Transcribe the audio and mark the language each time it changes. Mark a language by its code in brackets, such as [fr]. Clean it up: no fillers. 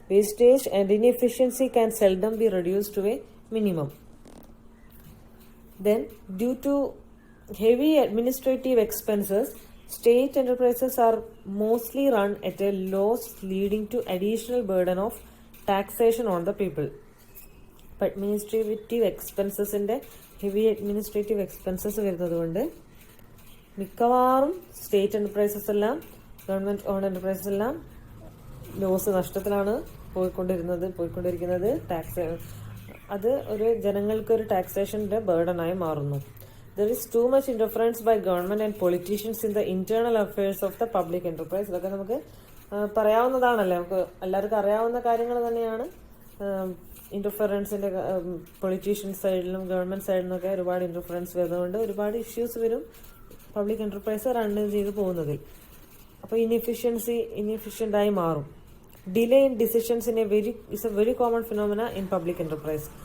[en] Wastage and inefficiency can seldom be reduced to a minimum. Then, due to heavy administrative expenses, state enterprises are mostly run at a loss, leading to additional burden of taxation on the people. [ml] Administrative എക്സ്പെൻസസിന്റെ heavy administrative expenses വരുന്നത് കൊണ്ട് മിക്കവാറും state enterprises എല്ലാം government on enterprises എല്ലാം നഷ്ടത്തിലാണ് പോയിക്കൊണ്ടിരിക്കുന്നത്. Tax അത് ഒരു ജനങ്ങൾക്ക് ടാക്സേഷന്റെ ബർഡനായി മാറുന്നു. [en] There is too much interference by government and politicians in the internal affairs of the public enterprise. [ml] ഇതൊക്കെ നമുക്ക് പറയാവുന്നതാണല്ലേ, നമുക്ക് എല്ലാവർക്കും അറിയാവുന്ന കാര്യങ്ങൾ തന്നെയാണ്. ഇന്റർഫറൻസിന്റെ പൊളിറ്റീഷ്യൻ സൈഡിലും ഗവൺമെന്റ് സൈഡിൽ നിന്നൊക്കെ ഒരുപാട് ഇന്റർഫറൻസ് വരുന്നതുകൊണ്ട് ഒരുപാട് ഇഷ്യൂസ് വരും പബ്ലിക് എന്റർപ്രൈസ് റൺ ചെയ്ത് പോകുന്നതിൽ. അപ്പോൾ ഇൻഎഫിഷ്യന്റ് ആയി മാറും. [en] Delay in decisions is a very common phenomena in public enterprise.